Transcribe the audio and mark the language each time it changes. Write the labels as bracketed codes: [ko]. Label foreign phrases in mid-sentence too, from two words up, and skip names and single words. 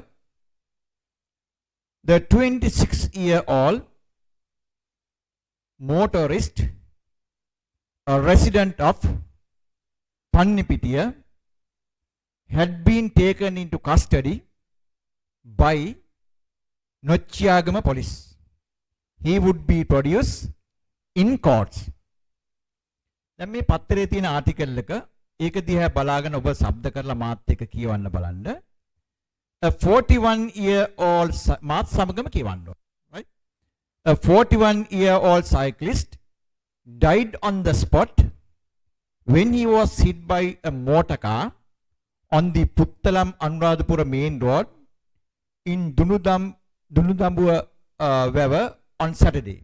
[en] The 26-year-old motorist, a resident of Pannipitiya, had been taken into custody by Nochiyagama police. He would be produced in courts. [si] දැන් මේ පත්තරේ තියෙන ආටිකල් එක ඒක දිහා බලාගෙන ඔබ શબ્ද කරලා මාත් එක්ක කියවන්න බලන්න. [en] A 41-year-old [si] මාත් සමගම කියවන්න ඕන. [en] Right? A 41-year-old cyclist died on the spot when he was hit by a motor car on the Puttalam Anuradhapura main road in Dunudambuwa Weber on Saturday.